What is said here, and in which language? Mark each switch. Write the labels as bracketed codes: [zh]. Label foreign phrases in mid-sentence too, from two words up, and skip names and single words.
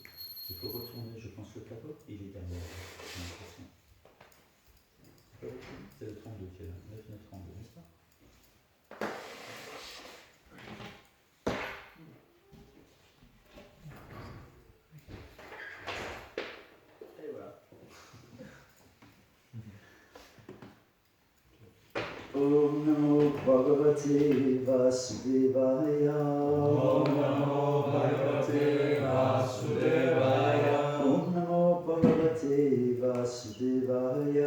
[fr] Il faut retourner, je pense, le tableau. Il est derrière, j'ai l'impression. C'est le 32 qui est là, 9, 9, 32, n'est-ce pas? Et voilà. [sa] ॐ नमो भगवते वासुदेवाय. ॐ नमो भगवते वासुदेवाय. ॐ नमो भगवते वासुदेवाय.